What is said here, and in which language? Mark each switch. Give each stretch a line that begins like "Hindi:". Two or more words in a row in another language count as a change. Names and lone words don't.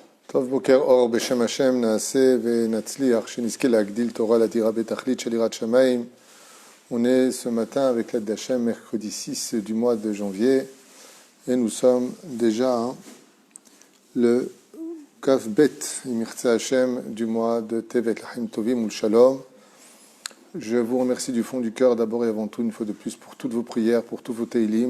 Hebrew: טוב, בוקר אור בשם השם נעשה ונצליח שנזכה להגדיל תורה לדירה בתכלית של יראת שמיים.
French: On est ce matin avec l'aide d'Hachem, mercredi 6 du mois de janvier, et nous sommes déjà le
Hebrew: כ״ב, אם ירצה השם,
French: du mois de Tevet
Hebrew: לחיים טובים ולשלום.
French: Je vous remercie du fond du cœur d'abord et avant tout, une fois de plus, pour toutes vos prières, pour tous vos teilim.